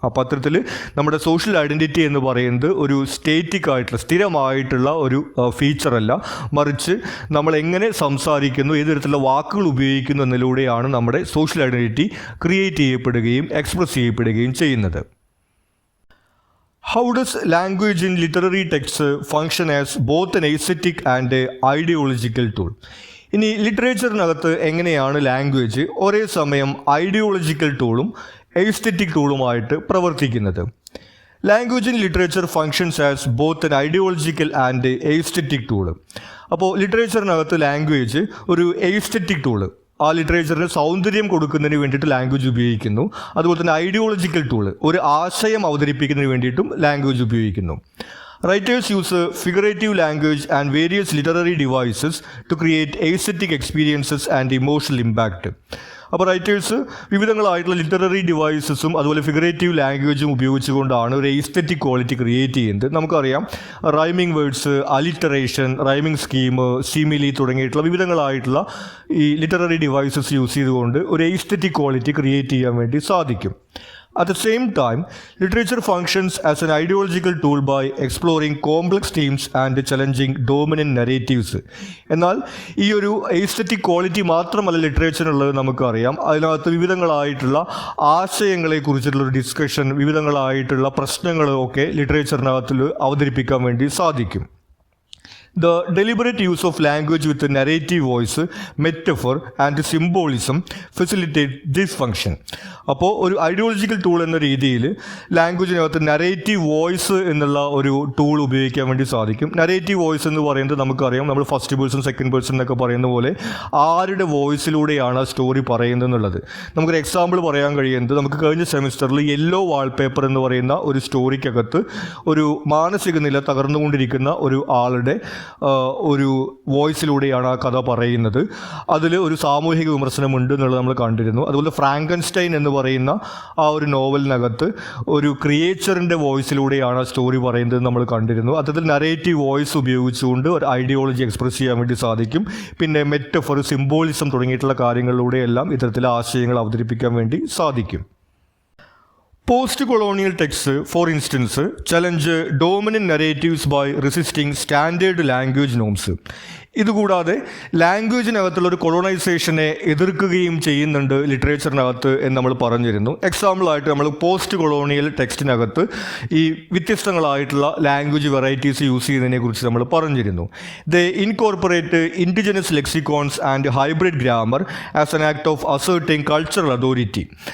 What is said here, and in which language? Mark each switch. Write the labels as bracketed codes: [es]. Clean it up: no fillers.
[ml] അപ്പോൾ അത്തരത്തിൽ നമ്മുടെ സോഷ്യൽ ഐഡൻറ്റിറ്റി എന്ന് പറയുന്നത് ഒരു സ്റ്റേറ്റിക് ആയിട്ടുള്ള സ്ഥിരമായിട്ടുള്ള ഒരു ഫീച്ചറല്ല, മറിച്ച് നമ്മൾ എങ്ങനെ സംസാരിക്കുന്നു, ഏത് തരത്തിലുള്ള വാക്കുകൾ ഉപയോഗിക്കുന്നു എന്നതിലൂടെയാണ് നമ്മുടെ സോഷ്യൽ ഐഡൻറ്റിറ്റി ക്രിയേറ്റ് ചെയ്യപ്പെടുകയും എക്സ്പ്രസ് ചെയ്യപ്പെടുകയും ചെയ്യുന്നത്. [en] How does language in literary texts function as both an aesthetic and ideological tool? [ml] ഇനി ലിറ്ററേച്ചറിനകത്ത് എങ്ങനെയാണ് ലാംഗ്വേജ് ഒരേ സമയം ഐഡിയോളജിക്കൽ ടൂളും എസ്തെറ്റിക് ടൂളുമായിട്ട് പ്രവർത്തിക്കുന്നത്? [en] Language in literature functions as both an ideological and aesthetic tool. [ml] അപ്പോൾ ലിറ്ററേച്ചറിനകത്ത് language ഒരു എസ്തെറ്റിക് ടൂള്, ആ ലിറ്ററേച്ചറിന് സൗന്ദര്യം കൊടുക്കുന്നതിന് വേണ്ടിയിട്ട് ലാംഗ്വേജ് ഉപയോഗിക്കുന്നു. അതുപോലെ തന്നെ ഐഡിയോളജിക്കൽ ടൂള്, ഒരു ആശയം അവതരിപ്പിക്കുന്നതിന് വേണ്ടിയിട്ടും ലാംഗ്വേജ് ഉപയോഗിക്കുന്നു. [en] Writers use figurative language and various literary devices to create aesthetic experiences and emotional impact. [ml] അപ്പോൾ റൈറ്റേഴ്സ് വിവിധങ്ങളായിട്ടുള്ള ലിറ്റററി ഡിവൈസസും അതുപോലെ ഫിഗറേറ്റീവ് ലാംഗ്വേജും ഉപയോഗിച്ചുകൊണ്ടാണ് ഒരു എസ്തെറ്റിക് ക്വാളിറ്റി ക്രിയേറ്റ് ചെയ്യുന്നത്. നമുക്കറിയാം rhyming words, alliteration, rhyming scheme, simile തുടങ്ങിയിട്ടുള്ള വിവിധങ്ങളായിട്ടുള്ള ഈ ലിറ്റററി ഡിവൈസസ് യൂസ് ചെയ്തുകൊണ്ട് ഒരു എസ്തെറ്റിക് ക്വാളിറ്റി ക്രിയേറ്റ് ചെയ്യാൻ വേണ്ടി സാധിക്കും. [en] At the same time, literature functions as an ideological tool by exploring complex themes and challenging dominant narratives. [ml] എന്നാൽ ഈ ഒരു എസ്തെറ്റിക് ക്വാളിറ്റി മാത്രമല്ല ലിറ്ററേച്ചറിനുള്ളത് നമുക്കറിയാം. അതിനകത്ത് വിവിധങ്ങളായിട്ടുള്ള ആശയങ്ങളെക്കുറിച്ചിട്ടുള്ള ഒരു ഡിസ്കഷൻ, വിവിധങ്ങളായിട്ടുള്ള പ്രശ്നങ്ങളൊക്കെ ലിറ്ററേച്ചറിനകത്തിൽ അവതരിപ്പിക്കാൻ വേണ്ടി സാധിക്കും. [en] The deliberate use of language with a narrative voice, metaphor and symbolism facilitate this function. [ml] അപ്പോൾ ഒരു ഐഡിയോളജിക്കൽ ടൂൾ എന്ന രീതിയിൽ ലാംഗ്വേജിനകത്ത് നരേറ്റീവ് വോയിസ് എന്നുള്ള ഒരു ടൂൾ ഉപയോഗിക്കാൻ വേണ്ടി സാധിക്കും. നരേറ്റീവ് വോയിസ് എന്ന് പറയുന്നത് നമുക്കറിയാം, നമ്മൾ ഫസ്റ്റ് പേഴ്സൺ സെക്കൻഡ് പേഴ്സൺ എന്നൊക്കെ പറയുന്ന പോലെ ആരുടെ വോയിസിലൂടെയാണ് ആ സ്റ്റോറി പറയുന്നത് എന്നുള്ളത്. നമുക്കൊരു എക്സാമ്പിൾ പറയാൻ കഴിയുന്നത്, നമുക്ക് കഴിഞ്ഞ സെമിസ്റ്ററിൽ യെല്ലോ വാൾപേപ്പർ എന്ന് പറയുന്ന ഒരു സ്റ്റോറിക്കകത്ത് ഒരു മാനസിക നില തകർന്നുകൊണ്ടിരിക്കുന്ന ഒരു ആളുടെ ഒരു വോയിസിലൂടെയാണ് ആ കഥ പറയുന്നത്. അതിൽ ഒരു സാമൂഹിക വിമർശനമുണ്ട് എന്നുള്ളത് നമ്മൾ കണ്ടിരുന്നു. അതുപോലെ ഫ്രാങ്കൻസ്റ്റൈൻ എന്ന് പറയുന്ന ആ ഒരു നോവലിനകത്ത് ഒരു ക്രിയേച്ചറിൻ്റെ വോയിസിലൂടെയാണ് ആ സ്റ്റോറി പറയുന്നത് നമ്മൾ കണ്ടിരുന്നു. അത്തരത്തിൽ നരേറ്റീവ് വോയിസ് ഉപയോഗിച്ചുകൊണ്ട് ഒരു ഐഡിയോളജി എക്സ്പ്രസ് ചെയ്യാൻ വേണ്ടി സാധിക്കും. പിന്നെ മെറ്റഫർ, സിംബോളിസം തുടങ്ങിയിട്ടുള്ള കാര്യങ്ങളിലൂടെയെല്ലാം ഇത്തരത്തിലെ ആശയങ്ങൾ അവതരിപ്പിക്കാൻ വേണ്ടി സാധിക്കും. [en] Post-colonial texts, for instance, challenge dominant narratives by resisting standard language norms. [ml] ഇതുകൂടാതെ ലാംഗ്വേജിനകത്തുള്ള ഒരു കൊളോണൈസേഷനെ എതിർക്കുകയും ചെയ്യുന്നുണ്ട് ലിറ്ററേച്ചറിനകത്ത് എന്ന് നമ്മൾ പറഞ്ഞിരുന്നു. എക്സാമ്പിളായിട്ട് നമ്മൾ പോസ്റ്റ് കൊളോണിയൽ ടെക്സ്റ്റിനകത്ത് ഈ വ്യത്യസ്തങ്ങളായിട്ടുള്ള ലാംഗ്വേജ് വെറൈറ്റീസ് യൂസ് ചെയ്യുന്നതിനെ കുറിച്ച് നമ്മൾ പറഞ്ഞിരുന്നു. [en] They incorporate indigenous lexicons and hybrid grammar as an act of asserting cultural authority.